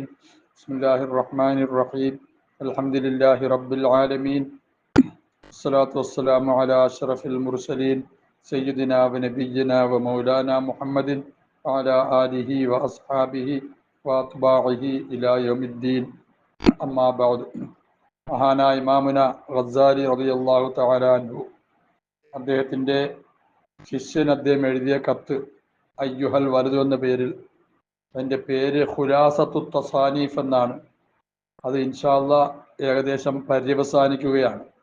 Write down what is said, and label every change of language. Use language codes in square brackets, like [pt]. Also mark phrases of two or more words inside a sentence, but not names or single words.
[ar] بسم الله الرحمن الرحيم. الحمد لله رب العالمين. الصلاة والسلام على أشرف المرسلين سيدنا ونبينا ومولانا محمد وعلى آله وأصحابه وأتباعه إلى يوم الدين. أما بعد. [ml] മഹാനായ ഇമാമുന ഗസാലി [ar] رضي الله تعالى عنه [ml] അദ്ദേഹത്തിൻ്റെ ശിഷ്യൻ അദ്ദേഹം എഴുതിയ കത്ത് അയ്യുഹൽ വലതു എന്ന പേരിൽ, അതിൻ്റെ പേര് ഖുലാസത്തു തസാനീഫ് എന്നാണ്. അത് [ar] إن شاء الله [ml] ഏകദേശം പര്യവസാനിക്കുകയാണ്.